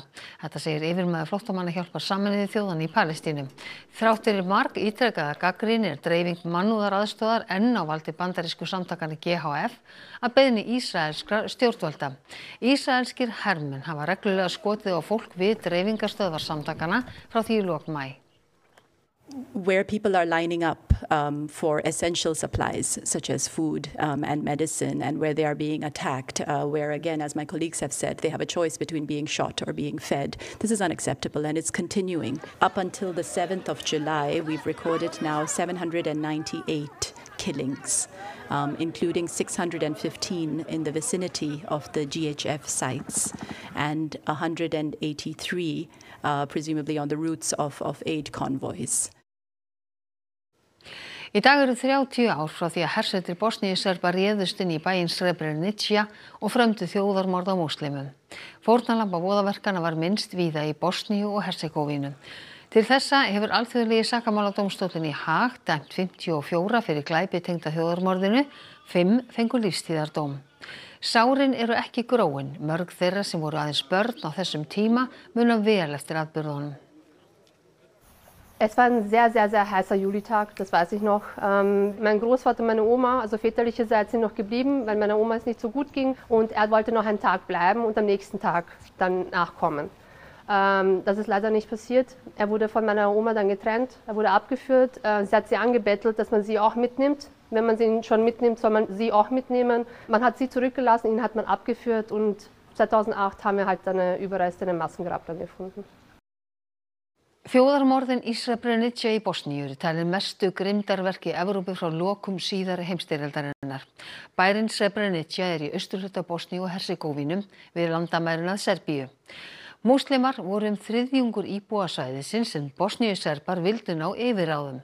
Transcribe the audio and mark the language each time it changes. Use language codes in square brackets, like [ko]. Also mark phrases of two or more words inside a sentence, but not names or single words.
[is] Þetta segir yfirmaður flóttamannahjálpar Sameinuðu þjóðanna í Palestínu. Þrátt fyrir margítrekaða gagnrýni er dreifing mannúðaraðstoðar enn á valdi bandarísku samtakanna GHF að beiðni ísraelskra stjórnvalda. Ísraelskir hermenn hafa reglulega skotið á fólk við dreifingarstöðvar samtakanna frá því í lok maí. [en] Where people are lining up for essential supplies such as food and medicine, and where they are being attacked, where again, as my colleagues have said, they have a choice between being shot or being fed. This is unacceptable and it's continuing. Up until the 7th of July, we've recorded now 798 killings, including 615 in the vicinity of the GHF sites and 183 presumably on the routes of aid convoys. [is] Í dag eru 30 ár frá því að hersveitir Bosníu-Serba réðust inn í bæinn Srebrenica og frömdu þjóðarmorð á múslimum. Fórnarlamba voðaverkana var minnst víða í Bosníu og Hersegóvínu. Til þessa hefur alþjóðlegi sakamáladómstóllinn í Haag dæmt 54 fyrir glæpi tengda þjóðarmorðinu, 5 fengu lífstíðardóm. Sárin eru ekki gróin, mörg þeirra sem voru aðeins börn á þessum tíma muna vel eftir atburðunum. [de] Es war ein sehr, sehr, sehr heißer Julitag, das weiß ich noch. Mein Großvater und meine Oma, also väterlicherseits, sind noch geblieben, weil meiner Oma es nicht so gut ging. Und er wollte noch einen Tag bleiben und am nächsten Tag dann nachkommen. Das ist leider nicht passiert. Er wurde von meiner Oma dann getrennt, er wurde abgeführt. Sie hat sie angebettelt, dass man sie auch mitnimmt. Wenn man sie schon mitnimmt, soll man sie auch mitnehmen. Man hat sie zurückgelassen, ihn hat man abgeführt und 2008 haben wir halt seine Überreste in einem Massengrab dann gefunden. [is] Þjóðarmorðin í Srebrenica í Bosníu eru talin mestu grimmdarverki Evrópu frá lokum síðari heimsstyrjaldarinnar. Bærinn Srebrenica er í austurhluta Bosníu og Hersegóvínu við landamærin að Serbíu. Múslimar voru þriðjungur íbúa svæðisins en Bosníuserbar vildu ná yfirráðum.